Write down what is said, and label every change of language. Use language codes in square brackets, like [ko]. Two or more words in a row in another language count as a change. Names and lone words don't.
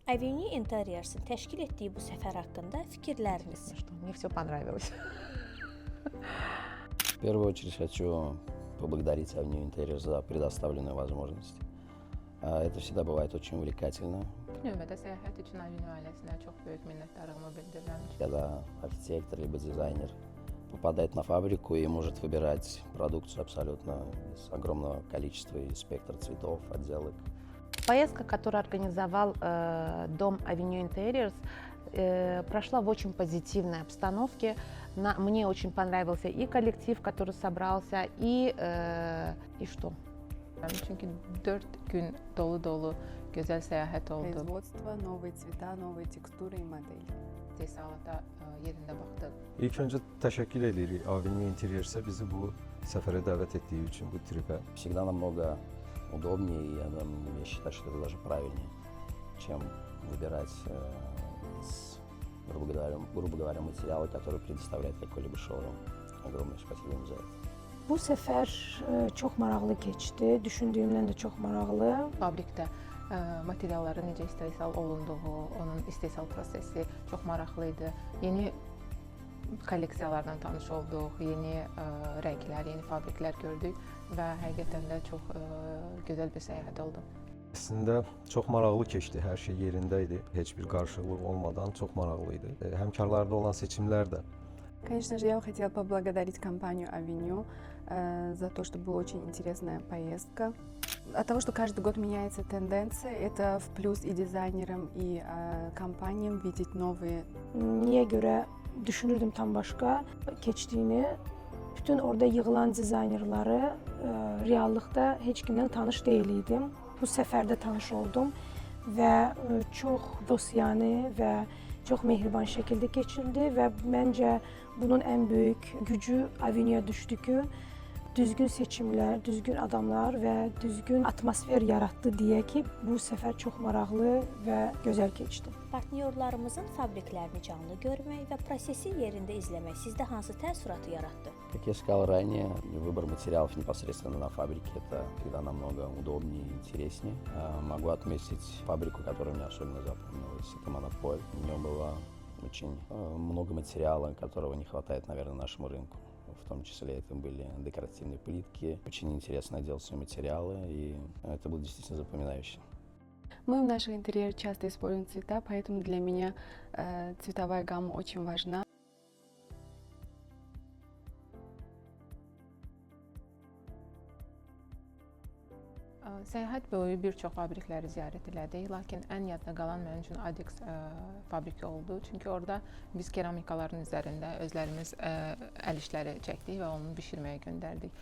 [az] Avenue Interiors-ın təşkil etdiyi bu səfər haqqında fikirləriniz? [ru] Мне все понравилось. В первую очередь хочу поблагодарить Avenue Interiors за предоставленную возможность. Это всегда bывает очень увлекательно, [az] Növbədə səyahət üçün Avenue ailəsinə çox böyük minnətdarlığımı bildirirəm. [ru] когда архитектор либо дизайнер попадает на фабрику и может выбирать продукцию абсолютно из огромного количества и спектра цветов, отделок. Поездка, которую организовал дом Avenue Interiors, прошла в очень позитивной обстановке. Мне очень понравился и коллектив, который собрался, и что? [tr] Çünkü 4 gün dolu güzel seyahat oldu. [ru] Производство, новые цвета, новые текстуры и модели. [az] İstehsalata yerində baxdıq. İlk öncə təşəkkür edirik Avenue Interiors-ə bizi bu səfərə dəvət etdiyi üçün, bu tripə. [ru] Всегда намного удобнее, и я считаю, что это даже правильнее, чем выбирать из, грубо говоря, материала, который предоставляет какой-либо шоурум. Огромное спасибо им за это. [az] Bu səfər çox maraqlı keçdi. Düşündüyümdən də çox maraqlı. Fabrikdə materialların necə istehsal olunduğu, onun istehsal prosesi çox maraqlı idi. Yeni kolleksiyalarla tanış olduq, yeni rənglər, yeni fabriklər gördük və həqiqətən də çox gözəl bir səyahət oldu. Əslində çox maraqlı keçdi, hər şey yerində idi. Heç bir qarışıqlıq olmadan çox maraqlı idi. Həmkarlarda olan seçimlər də. [ru] Конечно же, я хотела поблагодарить компанию Avenue за то, что была очень интересная поездка. От того, что каждый год меняется тенденция, это в плюс и дизайнерам, и компаниям видеть новые. [az] Niyə görə düşünürdüm tam başqa keçdiyini. Bütün orada yığılan dizaynerları reallıqda heç kimdən tanış deyil idim. Bu səfərdə tanış oldum və çox dostyanə və çox mehriban şəkildə keçildi və məncə bunun ən böyük gücü Avenue-ya düşdü ki, düzgün seçimlər, düzgün adamlar və düzgün atmosfer yaratdı deyə ki, bu səfər çox maraqlı və gözəl keçdi. Partnyorlarımızın fabriklərini canlı görmək və prosesi yerində izləmək sizdə hansı təəssüratı yaratdı? [ru] Как я сказал ранее, выбор материалов непосредственно на фабрике – это всегда намного удобнее и интереснее. Могу отметить фабрику, которая мне особенно запомнилась. Это Монополь. У нее было очень много материала, которого не хватает, наверное, нашему рынку. В том числе это были декоративные плитки. Очень интересно отдел все материалы, и это было действительно запоминающе. Мы в наших интерьерах часто используем цвета, поэтому для меня цветовая гамма очень важна. [az] Səyahət boyu bir çox fabrikləri ziyarət elədik, lakin ən yadda qalan mənim üçün Adex fabriki oldu. Çünki orada biz keramikaların üzərində özlərimiz əl işləri çəkdik və onu bişirməyə göndərdik.